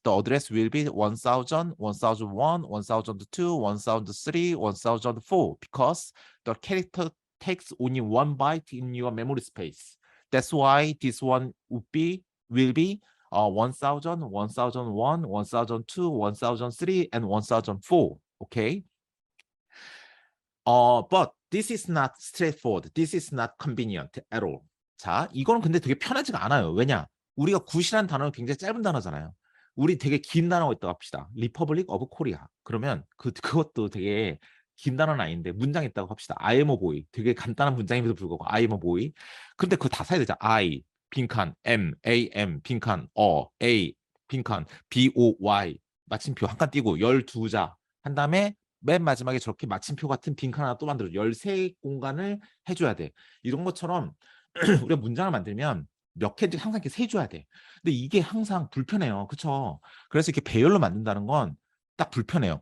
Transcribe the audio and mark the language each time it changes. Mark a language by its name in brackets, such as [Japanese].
[English] The address will be 1000, 1001, 1002, 1003, 1004 because the character takes only 1 byte in your memory space. That's why this one will be 1000, 1001, 1002, 1003, and 1004. Okay. But this is not straightforward. This is not convenient at all. [Korean] 자, 이거는 근데 되게 편하지가 않아요. 왜냐? 우리가 굿이라는 단어는 굉장히 짧은 단어잖아요. 우리 되게 긴 단어가 있다고 합시다. 리퍼블릭 오브 코리아. 그러면 그것도 되게 긴 단어는 아닌데 문장이 있다고 합시다. [English] I am a boy. [Korean] 되게 간단한 문장임에도 불구하고 [English] I am a boy. [Korean] 근데 그거 다 사야 되잖아. I, 빈칸, M, A, M, 빈칸, A, 빈칸, B, O, Y. 마침표 한 칸 띄고 12자 한 다음에 맨 마지막에 저렇게 마침표 같은 빈칸 하나 또 만들어 13공간을 해줘야 돼. 이런 것처럼 우리가 문장을 만들면 몇 개인지 항상 이렇게 세줘야 돼. 근데 이게 항상 불편해요. 그렇죠? 그래서 이렇게 배열로 만든다는 건 딱 불편해요.